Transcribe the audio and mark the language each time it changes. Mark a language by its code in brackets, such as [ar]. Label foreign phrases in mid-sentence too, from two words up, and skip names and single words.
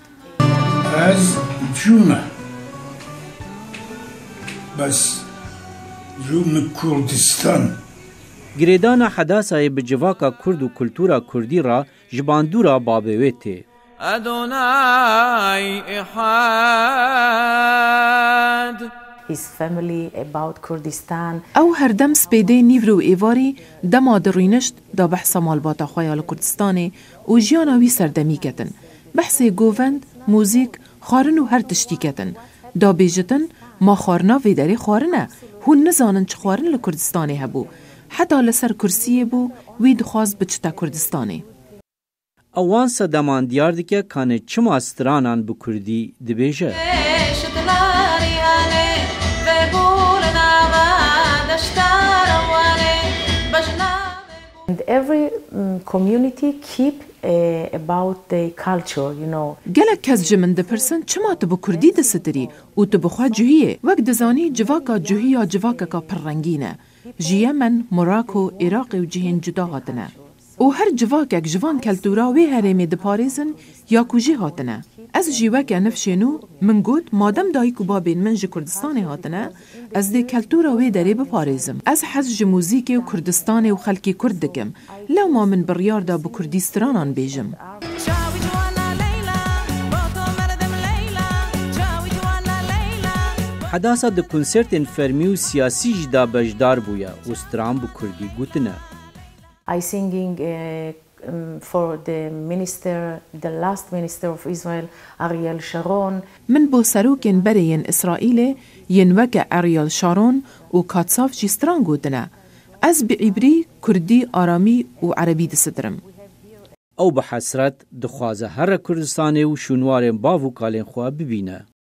[ku] Ez cûme. Bes cûme Kurdistan. Girêdana Hedasayê bi civaka Kurd û kultura Kurdî ra ji bandûra bavê wê tê. [he] אדוני אחד. [en] His family about Kurdistan. [ku] Ew herdem spêdê nîvr û êvarî dema di rûnişt da behsa malbata xwe ya li Kurdistanê û jiyana wî serdemî ketin. Behsê govend, mûzîk, xwarin û her tiştî ketin. Da bêjitin, ma xwarina vê derê xwarin e. Hûn nizanin çi xwarin li Kurdistanê hebû. Heta li ser kursiyê bû, wî dixwaz biçite Kurdistanê. Ewan sedeman diyar dike kanê çima stranan bi Kurdî dibêje. [en] And every community keep about the culture, you know. [ku] Gelek kes ji min dipirsin çima tu bi Kurdî disitirî û tu bi xwe cihiyê. Wek dizanî civaka cihiya civakeka pir rengîn e. Ji Yemen, Morocco, Iraqê û cihên cuda hatine. û her civakek ji van keltûra wê herêmê diparêzin ya ku jî hatine. Ez jî weke nifşênû min got madem dayîk û babên min ji Kurdistanê hatine, ez dê keltûra wê derê biparêzim. Ez hez ji mûzîkê û Kurdistanê û xelkê Kurd dikim. Lewma min biryar da bi Kurdî stranan bêjim. Hedasa di konsertên fermî û siyasî jî da bejdar bûye û stran bi Kurdî gotine. [en] I singing for the last minister of Israel, Ariel Sharon. [ku] Min bo serokên bereyên İsraîlê yên weke Ariel Sharon û Katsav jî stran gotine. Ez bi îbrî, Kurdî, Aramî û Erebî disidirim. Ew bi hesret dixwaze here Kurdistanê û şûnwarên bav û kalên xwe bibîne.